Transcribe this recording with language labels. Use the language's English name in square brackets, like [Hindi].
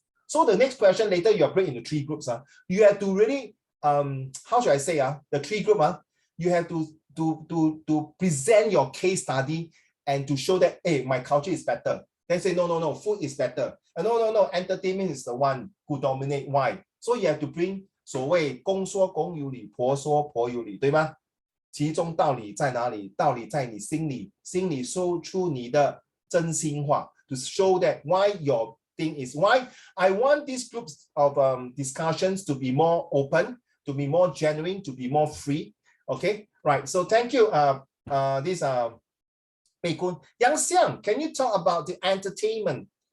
[English] So the next question later, you are break into three groups. You have to really, how should I say, the three group, you have to present your case study and to show that, hey, my culture is better. Then say, no, food is better. And no, entertainment is the one who dominate. Why? So you have to bring [Chinese] 所谓公说公有理，婆说婆有理，对吗？其中道理在哪里？道理在你心里，心里说出你的真心话。 [English] To show that why your thing is why I want these groups of discussions to be more open, to be more genuine, to be more free. Okay, right. So thank you. This Pei Kun. Yang Xiang, can you talk about the entertainment?